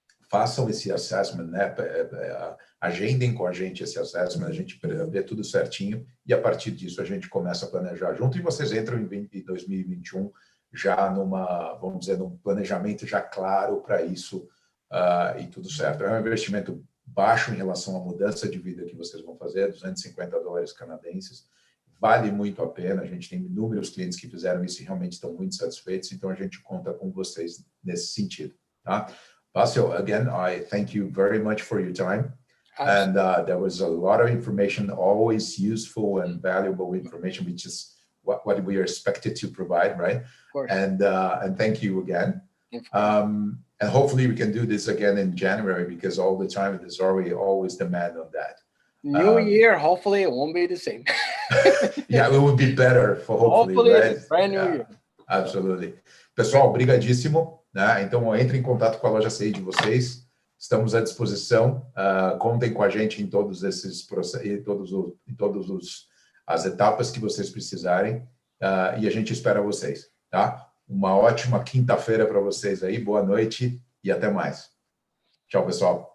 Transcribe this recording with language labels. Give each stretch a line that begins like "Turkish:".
Portuguese: Façam esse assessment, né? Agendem com a gente esse assessment, a gente vê tudo certinho e a partir disso a gente começa a planejar junto e vocês entram em 2021 já numa, vamos dizer, num planejamento já claro para isso e tudo certo. É um investimento baixo em relação à mudança de vida que vocês vão fazer, $250 canadenses, vale muito a pena, a gente tem inúmeros clientes que fizeram isso e realmente estão muito satisfeitos, então a gente conta com vocês nesse sentido, tá?
English: Bassel, again, I thank you very much for your time. And there was a lot of information, always useful and valuable information, which is what we are expected to provide, right? Of course. And thank you again. And hopefully we can do this again in January because all the time there's always demand on that. New year, hopefully it won't be the same. Yeah, it would be better for hopefully right? It's brand new year. Absolutely.
Portuguese: Pessoal, obrigadíssimo. Né? Então, entre em contato com a loja CI de vocês. Estamos à disposição. Contem com a gente em todos esses processos, em todas as etapas que vocês precisarem. E a gente espera vocês. Tá? Uma ótima quinta-feira para vocês aí. Boa noite e até mais. Tchau, pessoal.